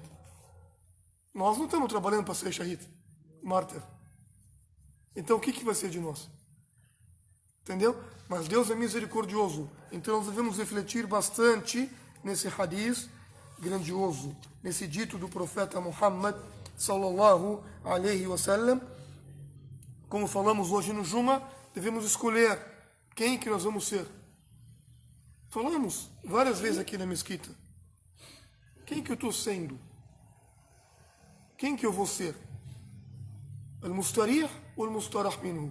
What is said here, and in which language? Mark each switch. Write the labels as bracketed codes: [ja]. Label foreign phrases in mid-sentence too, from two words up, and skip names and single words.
[pt] Nós não estamos trabalhando para ser shahid, mártir. Então o que vai ser de nós? Entendeu? Mas Deus é misericordioso. Então nós devemos refletir bastante nesse hadith grandioso, nesse dito do profeta Muhammad [ar] صلى الله عليه وسلم. [pt] Como falamos hoje no Juma, devemos escolher quem que nós vamos ser. Falamos várias vezes aqui na mesquita. Quem que eu estou sendo? Quem que eu vou ser? [ar] المستريح ou المستراح منه?